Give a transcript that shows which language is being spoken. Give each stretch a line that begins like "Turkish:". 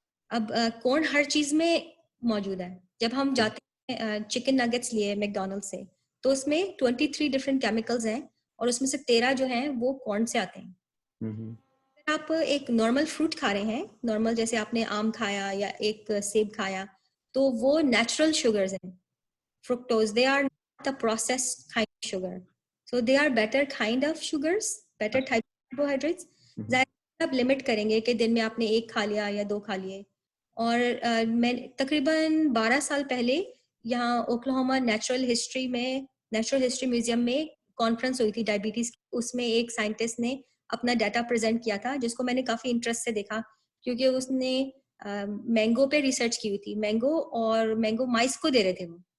Urdu: اب کارن ہر چیز میں موجود ہے. جب ہم جاتے ہیں چکن نگٹس لیے میک ڈونلڈ سے, تو اس میں 23 ڈفرینٹ کیمیکلز ہیں, اور اس میں سے 13 جو ہیں وہ کارن سے آتے ہیں. اگر آپ ایک نارمل فروٹ کھا رہے ہیں, نارمل جیسے آپ نے آم کھایا یا ایک سیب کھایا, تو وہ نیچرل شوگرز ہیں.
English: fructose, they are not the processed kind of sugar, so they are better kind of sugars, better type of carbohydrates.
Urdu: ظاہر آپ لمٹ کریں گے کہ دن میں آپ نے 1 کھا لیا یا 2 کھا لیے. اور میں تقریباً 12 سال پہلے یہاں اوکلاہوما نیچرل ہسٹری میوزیم میں کانفرنس ہوئی تھی ڈائبٹیز کی. اس میں ایک سائنٹسٹ نے اپنا ڈیٹا پریزنٹ کیا تھا, جس کو میں نے کافی انٹرسٹ سے دیکھا, کیونکہ اس نے مینگو پہ ریسرچ کی ہوئی تھی. مینگو مائس کو دے رہے تھے وہ